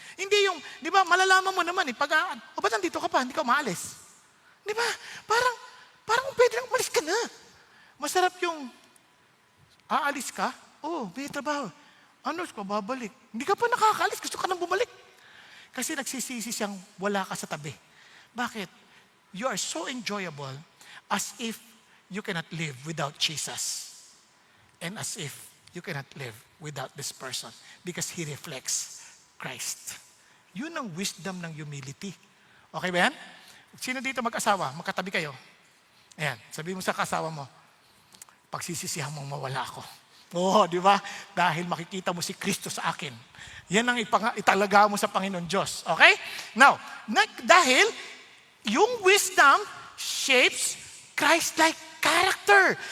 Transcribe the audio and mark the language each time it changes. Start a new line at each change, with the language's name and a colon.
Filipino: Hindi yung, di ba, malalaman mo naman ba't nandito ka pa, hindi ka maalis? Di ba? Parang pwede lang umalis ka na. Masarap yung, aalis ka? May trabaho. Ano, babalik. Hindi ka pa nakakaalis, gusto ka nang bumalik. Kasi nagsisisi siyang wala ka sa tabi. Bakit?
English: You are so enjoyable as if you cannot live without Jesus. And as if you cannot live without this person because he reflects Christ.
Filipino: Yun ang wisdom ng humility. Okay ba yan? Sino dito mag-asawa? Magkatabi kayo. Ayan, sabi mo sa kasawa mo, pagsisisihan mong mawala ako. Di ba? Dahil makikita mo si Kristo sa akin. Yan ang italaga mo sa Panginoon Diyos. Okay?
English: Now,
Filipino: dahil yung
English: wisdom shapes Christ-like character.